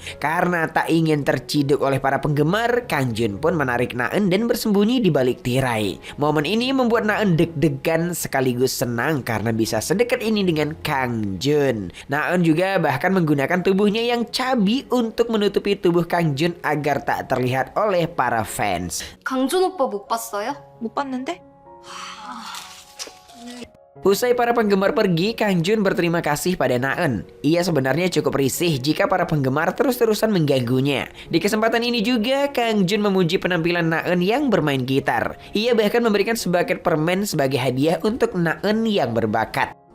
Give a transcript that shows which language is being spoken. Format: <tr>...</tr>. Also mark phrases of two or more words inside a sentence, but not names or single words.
<id>Karena tak ingin terciduk oleh para penggemar, Kang Jun pun menarik Naen dan bersembunyi di balik tirai. Momen ini membuat Naen deg-degan sekaligus senang karena bisa sedekat ini dengan Kang Jun. Naen juga bahkan menggunakan tubuhnya yang cabi untuk menutupi tubuh Kang Jun agar tak terlihat oleh para fans.</id> <ko>강준 오빠 못 봤어요? 못 봤는데?</ko> <id>Usai para penggemar pergi, Kang Jun berterima kasih pada Naen. Ia sebenarnya cukup risih jika para penggemar terus-terusan mengganggunya. Di kesempatan ini juga, Kang Jun memuji penampilan Naen yang bermain gitar. Ia bahkan memberikan sebagian permen sebagai hadiah untuk Naen yang berbakat.</id>